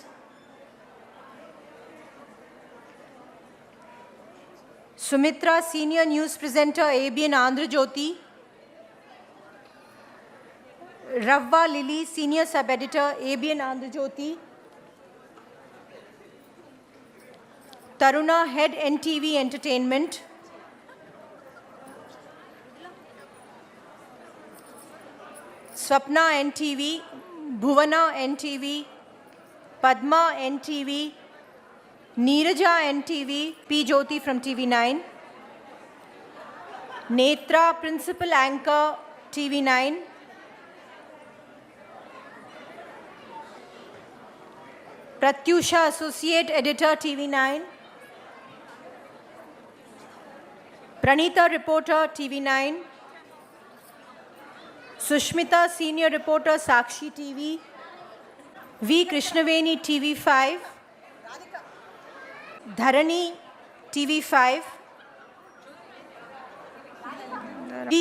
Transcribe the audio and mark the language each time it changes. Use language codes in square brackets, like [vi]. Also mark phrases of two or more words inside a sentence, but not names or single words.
[en] Sumitra, Senior News Presenter, ABN Andhra Jyoti. Ravva Lily, Senior Sub-Editor, ABN Andhra Jyoti. Taruna, Head NTV Entertainment. Swapna NTV, Bhuvana NTV, Padma NTV, Neeraja NTV, P. Jyoti from TV9, Netra Principal Anchor TV9, Pratyusha Associate Editor TV9, Pranita Reporter TV9, Sushmita Senior Reporter Sakshi TV, V. Krishnaveni TV5, Dharani TV5, D.